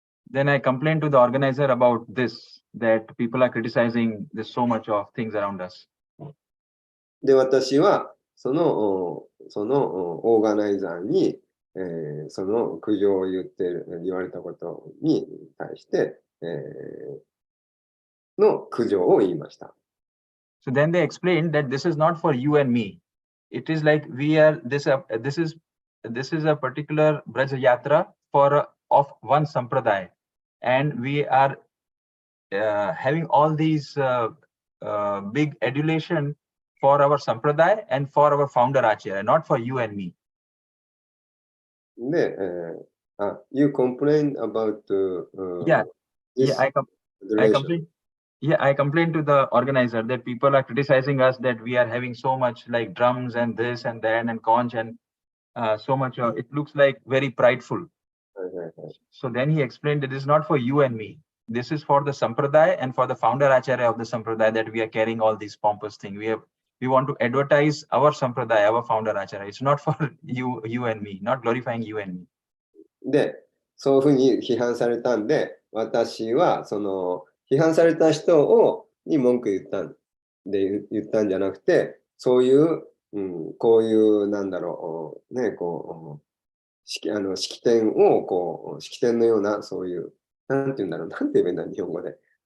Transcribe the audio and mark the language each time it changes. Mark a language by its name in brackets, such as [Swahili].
[English] Then I complained to the organizer about this, that people are criticizing this so much of things around us. [Japanese] で、私はそのオーガナイザーに、その苦情を言われたことに対して、の苦情を言いました。 [English] So then they explained that this is not for you and me. It is like we are this is a particular Braj Yatra of one sampradaya, and we are having all these big adulation for our sampradaya and for our founder Acharya, not for you and me. で、you complain about Yeah, this yeah, I relation. complain. Yeah, I complained to the organizer that people are criticizing us that we are having so much like drums and this and that and conch and so much. It looks like very prideful. So then he explained that it is not for you and me. This is for the sampradaya and for the founder acharya of the sampradaya that we are carrying all these pompous things. We want to advertise our sampradaya, our founder acharya. It's not for you and me, not glorifying you and me. [Japanese] で、そういうふうに批判されたんで、私はその批判された人に文句言ったんじゃなくて、そういう、こういうなんだろうね、こう式典を式典のようなそういうなんて言うんだろう、なんて言えばいいんだ日本語で、